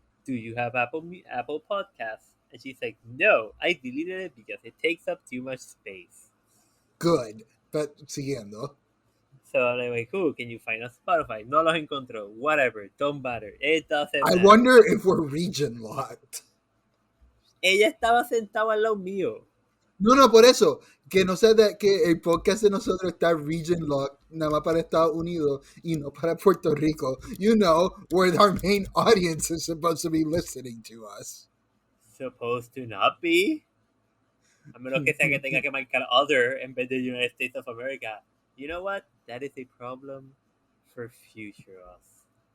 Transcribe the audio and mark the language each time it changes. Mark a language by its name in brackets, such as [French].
[English] Do you have Apple Podcasts? And she's like, no, I deleted it because it takes up too much space. Good, but siguiendo. So I'm like, cool, can you find us Spotify? [Spanish] No los encontró. [English] Whatever, don't matter. It doesn't matter. I wonder if we're region locked. [Spanish] Ella estaba sentada al lado mío. No, por eso. Que no sé que el podcast de nosotros está region locked, nada más para Estados Unidos y no para Puerto Rico. [English] You know, where our main audience is supposed to be listening to us. Supposed to not be? [Spanish] A menos que sea que tenga que marcar [English] other [Spanish] en vez de [English] United States of America. You know what? That is a problem for future us.